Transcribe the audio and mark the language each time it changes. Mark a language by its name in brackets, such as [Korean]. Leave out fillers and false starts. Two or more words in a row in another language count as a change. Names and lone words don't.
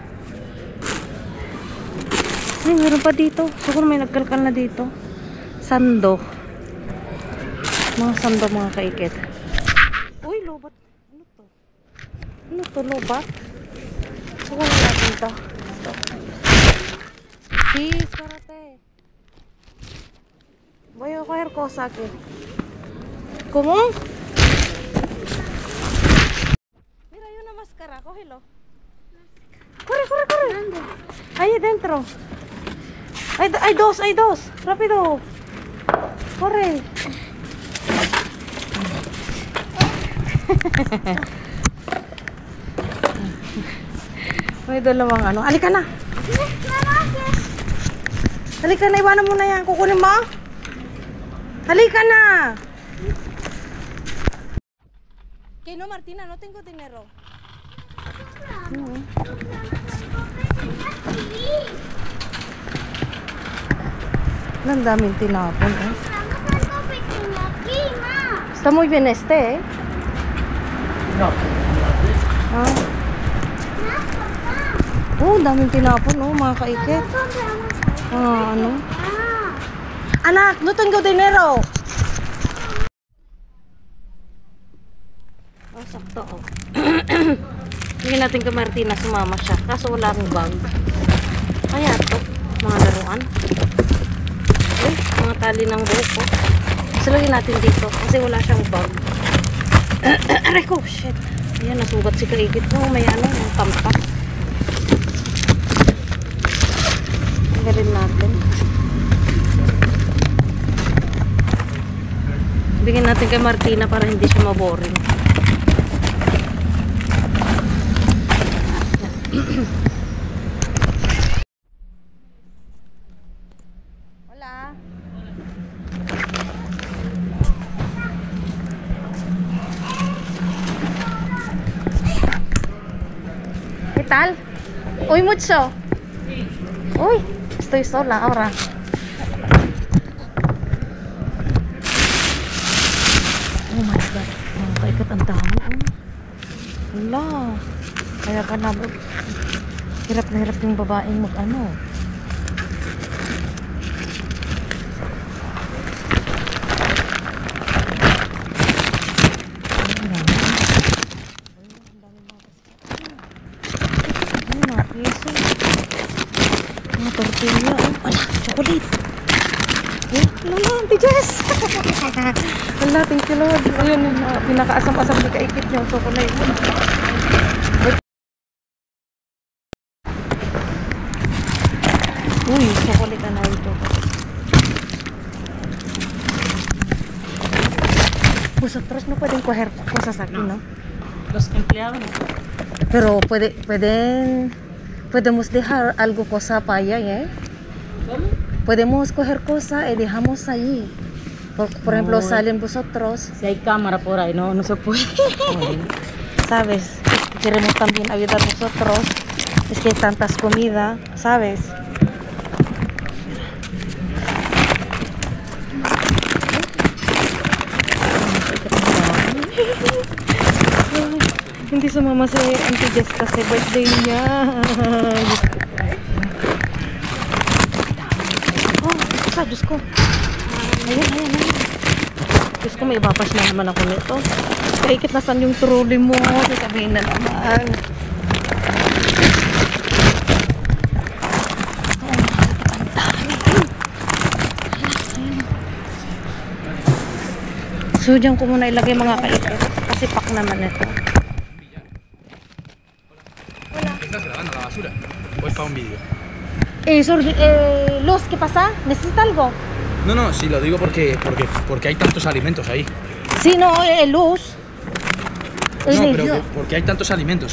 [Filipino] Ay, meron pa dito. Siguro may nagkalkal na dito. Sando. Mga sando mga kaikat. Uy, lobat. Ano to? Ano to, lobat? Siguro natin to. Peace, karate. [Spanish] Voy a coger cosas aquí. ¿Cómo? Mira, hay una máscara, cógelo. Corre, corre, corre. Ahí dentro. Hay dos. Rápido. Corre. [Filipino] May dalawang ano. Halika na. Halika na, iwanan mo na yan. Kukunin mo? Halika na. [Spanish] ¿Qué no, Martina? No tengo dinero. [Filipino] Ang daming tinapon, eh. [Spanish] Está muy bien este, eh. No. Ah. [Filipino] Oh, daming tinapon, oh, mga kaikit. Ano? Anak, [Spanish] no tengo dinero. [Filipino] Oh, sakto, oh. Hindi natin kay Martina, sumama siya. Kaso wala akong bag. Kaya to, mga laruan. Uy, mga tali ng buhok ko. Salagin natin dito kasi wala siyang bag. Aray ko, shit. Ayan, nasugat si kaikit mo. May ano, yung tampak. Tanggalin natin. Bigyan natin kay Martina para hindi siya maboring. [Spanish] Hola. ¿Qué tal? Uy, mucho. Uy, estoy sola ahora. [English] Oh my God. [Filipino] Mga kaikat, ang dami. Wala. Kaya ka na, hirap na hirap yung babaeng mag-ano. Mga tortilla. Wala, chocolate. Wala, Auntie Jess. Wala, [English] thank you Lord. [Filipino] Ayun, pinakaasam-asam ni kaikit yung chocolate. Uy, chocolate na ito. [Spanish] Pues otros no pueden coger cosas aquí, ¿no? Los empleados. Pero podemos dejar algo cosa para allá, ¿eh? ¿Cómo? Podemos coger cosas y dejamos ahí. Por ejemplo, No. salen vosotros, Si hay cámara por ahí, no se puede. ¿sabes? Queremos también ayudar nosotros. Es que hay tantas comida, ¿sabes? [Filipino] Hindi sumama si Auntie Jess kasi birthday niya. Oh, isa, Diyos ko. Ayan. Diyos ko, may ibabash na naman ako nito. Kaikit nasan yung trolley mo. Sasabihin na naman. So, dyan ko muna ilagay mga kaikit. Kasi pack naman ito. [Spanish] ¿Estás grabando la basura? ¿O es para un vídeo? Luz, ¿qué pasa? ¿Necesita algo? No, sí, lo digo porque hay tantos alimentos ahí. Sí, no, Luz. No, pero porque hay tantos alimentos.